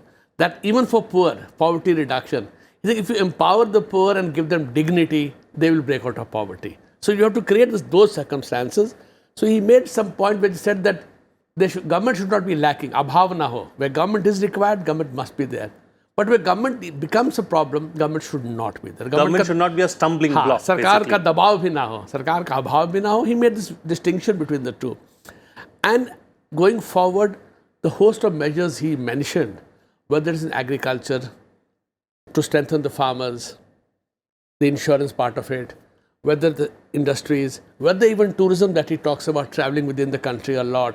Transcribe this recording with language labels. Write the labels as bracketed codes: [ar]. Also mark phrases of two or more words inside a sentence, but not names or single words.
[en] That even for poverty reduction, he said if you empower the poor and give them dignity, they will break out of poverty. So you have to create those circumstances. So he made some point where he said that government should not be lacking, [hi] अभाव न हो. [en] Where government is required, government must be there. But where government becomes a problem, government should not be there. Government should not be a stumbling block. [hi] सरकार का दबाव भी न हो, सरकार का अभाव भी न हो. [en] He made this distinction between the two. And going forward, the host of measures he mentioned, whether it's in agriculture, to strengthen the farmers, the insurance part of it, whether the industries, whether even tourism that he talks about, traveling within the country a lot.